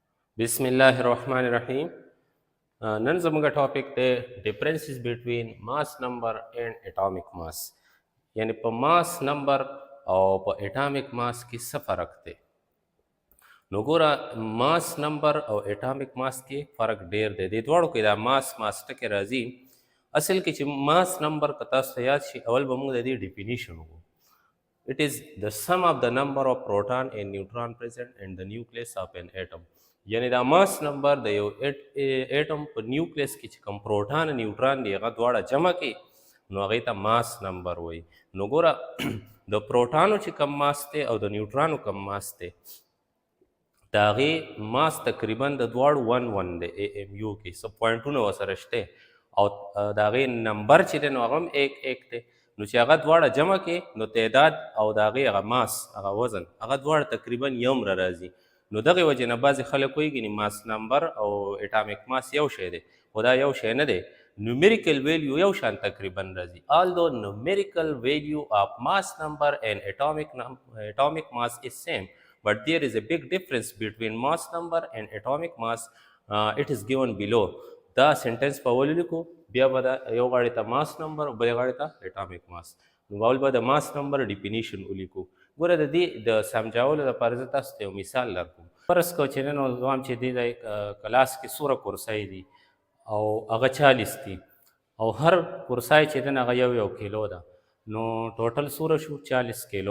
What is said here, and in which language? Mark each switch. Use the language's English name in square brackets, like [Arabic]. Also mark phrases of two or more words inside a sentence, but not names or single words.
[Pashto] Bismillahirrahmanirrahim. نن زموږ ټاپک دی [English] differences between mass number and atomic mass, [Pashto] یعنی په [English] mass number [Pashto] او په [English] atomic mass [Pashto] کې څه فرق دی. نو ګوره [English] mass number [Pashto] او [English] atomic mass [Pashto] کې فرق ډیر دی. د دواړو کې دا ماس ټکی راځي. اصل کې چې [English] mass number [Pashto] که تاسو ته یاد شي، اول به موږ د دې ډیفینیشن وګورو. [English] It is the sum of the number of proton and neutron present in the nucleus of an atom. [Pashto] یعنی دا [English] mass number [Pashto] د یو اټم په نیوکلیس کې چې کوم پروټان نیوټران دی هغه دواړه جمع کړي نو هغې ته [English] mass number [Pashto] وایي. نو ګوره د پروټانو چې کم ماس دی او د نیوټرانو کم ماس دی، د هغې ماس تقریبا د دواړو 1 دی. AMU کې څه پوینټونه ورسره شته او د هغې نمبر چې دی نو هغه هم 1 دی. نو چې هغه دواړه جمع کې نو تعداد او د هغې هغه ماس هغه وزن هغه دواړه تقریبا یو مره راځي. نو دغې وجې نه بعضې خلک وایي ګینې [English] mass number [Pashto] او [English] atomic mass [Pashto] یو شی دی، خو دا یو شی نه دی. [English] numerical value [Pashto] یو شان تقریبا راځي. [English] although numerical value of mass number and atomic mass is same, but there is a big difference between mass number and atomic mass. It is given below. [Pashto] دا سنټنس په اول لیکو، بیا به دا یو غاړې ته [English] mass number [Pashto] او بلې غاړې ته [English] atomic mass. [Pashto] نو اول به د [English] mass number [Pashto] ډیفینیشن ولیکو. ګوره د دې د سمجھولو لپاره زه تاسو ته یو مثال درکوم. فرض کړه چې نن وام چې دې کلاس کې څومره کورسۍ دي او هغه 40 دي او هر کورسۍ چې دی هغه یو کیلو ده، نو ټوټل څومره شو 40 کیلو.